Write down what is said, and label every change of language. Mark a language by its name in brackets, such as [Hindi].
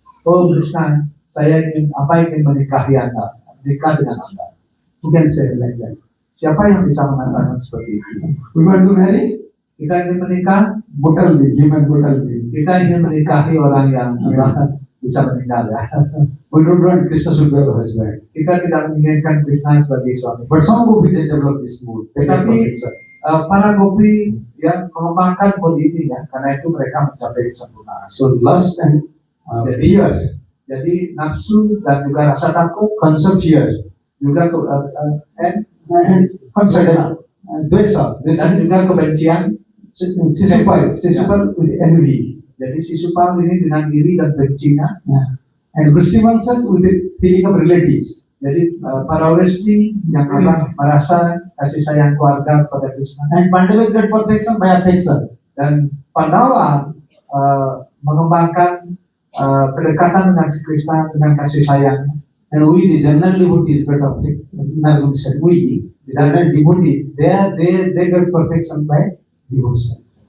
[Indonesian] Oh Krishna, saya ingin menikahi Anda, menikah dengan Anda. [English] Who can say like that? [Indonesian] Siapa yang bisa mengatakan seperti itu? [English] We want to marry? [Indonesian] Kita ingin menikah, [English] Bhutan, human Bhutan beings. [Indonesian] kita ingin menikahi orang yang bisa meninggal ya. [English] We don't want Krishna should be our husband. [Indonesian] Kita tidak menginginkan Krishna sebagai suami. [English] But some gopis they develop this mood. They get [Indonesian] Tetapi [English] protection. [Indonesian] para gopi yang mengembangkan mood ini ya, karena itu mereka mencapai kesempurnaan. [English] So lust and fear, [Indonesian] Jadi nafsu dan juga rasa takut, [English] concept fear, [Indonesian] juga [English] and consider Dwesa, [Indonesian] dan juga kebencian. [English] Sisupal with envy. [Indonesian] Jadi Sisupal ini dengan iri dan bencinya. [English] And Vrushtivangsas with the feeling of relatives. [Indonesian] Jadi para Wresti yang merasa kasih sayang keluarga pada Krishna. [English] And Pandavas get protection by affection. [Indonesian] Dan Pandawa mengembangkan kedekatan dengan Krishna dengan kasih sayang. [English] And we, the general devotees, get affection. We, the general devotees, they get perfection by devotion.